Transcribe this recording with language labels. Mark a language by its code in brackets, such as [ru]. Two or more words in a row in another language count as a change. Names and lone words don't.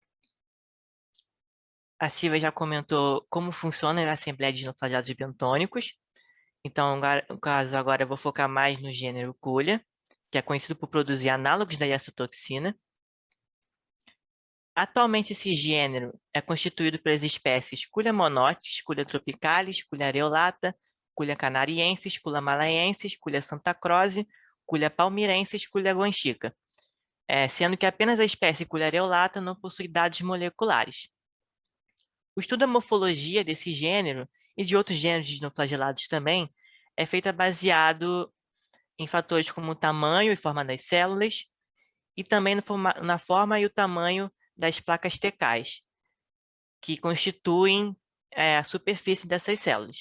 [pt] A Silvia já comentou como funciona a Assembleia de Dinoflagelados Bentônicos. Então, no caso, agora eu vou focar mais no gênero Culia. que é conhecido por produzir análogos da hiastotoxina. Atualmente, esse gênero é constituído pelas espécies Culia monotis, Culia tropicalis, Culia areolata, Culia canariensis, Culia malaiensis, Culia santa croce, Culia palmirensis, Culia guanchica, sendo que apenas a espécie Culia areolata não possui dados moleculares. O estudo da morfologia desse gênero e de outros gêneros de dinoflagelados também é feita baseado em fatores como o tamanho e forma das células e também na forma e o tamanho das placas tecais, que constituem a superfície dessas células.